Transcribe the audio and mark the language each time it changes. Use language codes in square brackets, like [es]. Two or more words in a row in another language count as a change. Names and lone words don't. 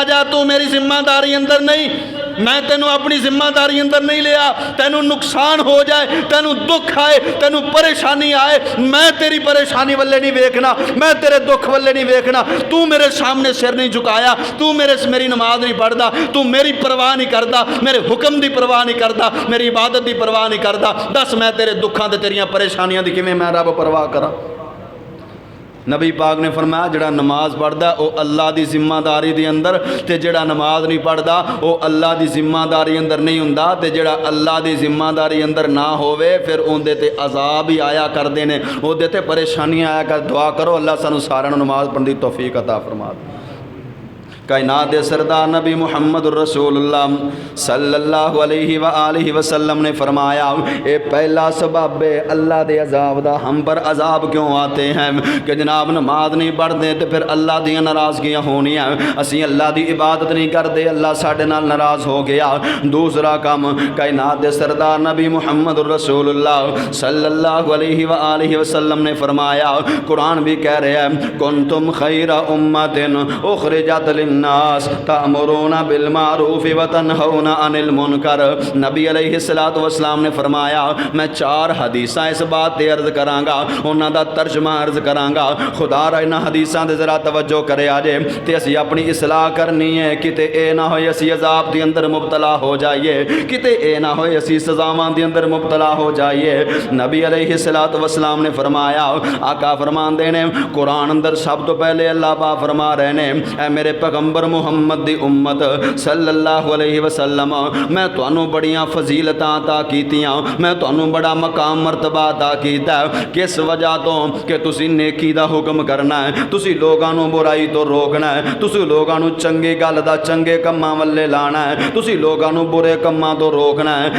[pa] جا، تو میری ذمہ داری اندر نہیں، میں تینوں اپنی ذمہ داری اندر نہیں لیا، تینوں نقصان ہو جائے، تینوں دکھ آئے، تینوں پریشانی آئے، میں تیری پریشانی والے نہیں ویکھنا، میں تیرے دکھ والے نہیں ویکھنا، تو میرے سامنے سر نہیں جھکایا، تو میری نماز نہیں پڑھتا، تو میری پرواہ نہیں کرتا، میرے حکم کی پرواہ نہیں کرتا، میری عبادت کی پرواہ نہیں کرتا، دس میں تیرے دکھاں تے تیریاں پریشانیاں کی کیویں میں رب پرواہ کراں. نبی پاک نے فرمایا جیڑا نماز پڑھتا وہ اللہ کی ذمہ داری کے اندر، تو جیڑا نماز نہیں پڑھتا وہ اللہ کی ذمہ داری اندر نہیں ہوندا، تے جیڑا اللہ کی ذمہ داری اندر نہ ہووے پھر انہاں دے تے عذاب ہی آیا کرتے ہیں، اوہدے تے پریشانیاں آیا کر. دعا کرو اللہ سانوں ساریاں نوں نماز پڑھنے کی توفیق عطا فرما دے. کائنات دے سردار نبی محمد رسول اللہ [ar] صلى الله عليه وسلم [pa] نے فرمایا [ur] یہ پہلا سبب ہے اللہ کے عذاب کا. ہم پر عذاب کیوں آتے ہیں کہ جناب نماز نہیں پڑھتے تو پھر [pa] اللہ دی ناراضگیاں ہونیاں، اسی اللہ کی عبادت نہیں کرتے، اللہ ساڈے نال ناراض ہو گیا. دوسرا کام کائنات دے سردار نبی محمد رسول اللہ [ar] صلى الله عليه وسلم [pa] نے فرمایا، قرآن بھی کہہ رہا ہے [ar] كنتم خير أمة أخرجت للناس تأمرون بالمعروف وتنهون عن المنكر. [pa] نبی علیہ الصلاۃ والسلام نے فرمایا میں 4 حدیثاں اس بات تے عرض کراں گا، انہاں دا ترجمہ عرض کراں گا. خدا را انہاں حدیثاں دے ذرا توجہ کرے آجے تے اسی اپنی اصلاح کرنی ہے، کتے اے نہ ہوئے اسی عذاب دے اندر مبتلا ہو جائیے، کتے اے نہ ہوئے اسی سزاواں دے اندر مبتلا ہو جائیے. نبی علیہ الصلاۃ والسلام نے فرمایا، آقا فرماندے نے قرآن اندر سب تو پہلے اللہ پاک فرما رہے نے اے میرے پیغمبر محمد دی امت [ar] صلى الله عليه وسلم [pa] میں تہانوں بڑیاں فضیلتاں عطا کیتیاں، میں تہانوں بڑا مقام مرتبہ عطا کیتا. کس وجہ تو کہ تسی نیکی دا حکم کرنا ہے، تسی لوکاں نوں برائی تو روکنا ہے، تسی لوکاں نوں چنگی گل دا چنگے کماں ولے لانا ہے، تسی لوکاں نوں برے کماں تو روکنا ہے.